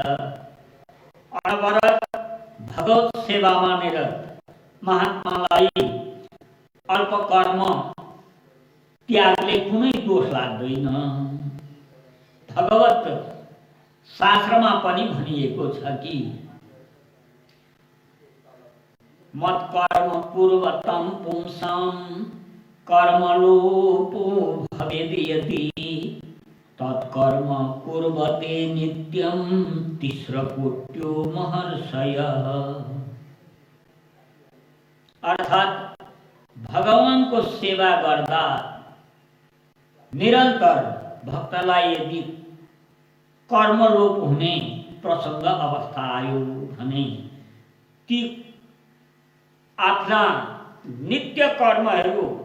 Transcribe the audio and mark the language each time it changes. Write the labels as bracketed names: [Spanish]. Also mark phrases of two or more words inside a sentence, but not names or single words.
[Nepali] अनवरत भगवत सेवामा निरत महात्मालाई अल्प कर्म त्यागले कुनै दोष लाग्दैन। भगवत शास्त्रमा पनि भनिएको छ कि [Sanskrit] मत कर्म पूर्वतम पुंसां कर्मलोपो भवेद् यदि तत्कर्म कुर्वते नित्यं तिस्रकोट्यो महर्षयः। [Nepali] अर्थात् भगवानको सेवा गर्दा निरन्तर भक्तलाई यदि कर्मलोप हुने प्रसङ्ग अवस्था आयो भने ती आफ्ना नित्य कर्महरू